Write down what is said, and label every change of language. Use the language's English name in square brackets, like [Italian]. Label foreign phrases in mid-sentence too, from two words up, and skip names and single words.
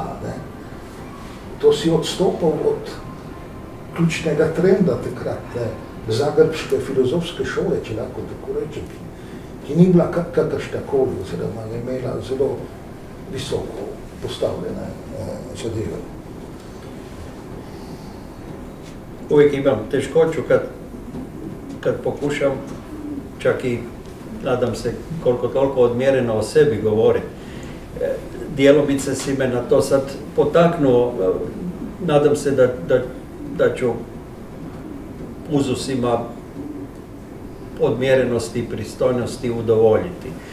[Slovenian] To si odstopal od ključnega trenda takrat, zagrebške filozofske šole, če lahko tako rečem, ki ni bila kakršnakoli, oziroma je imela zelo visoko postavljene zadeve. [Croatian] Uvijek imam teškoću kad pokušam, čak i nadam se koliko toliko odmjereno o sebi govoriti. Djelomice si me na to sad potaknuo, nadam se da ću uzusima odmjerenosti i pristojnosti udovoljiti.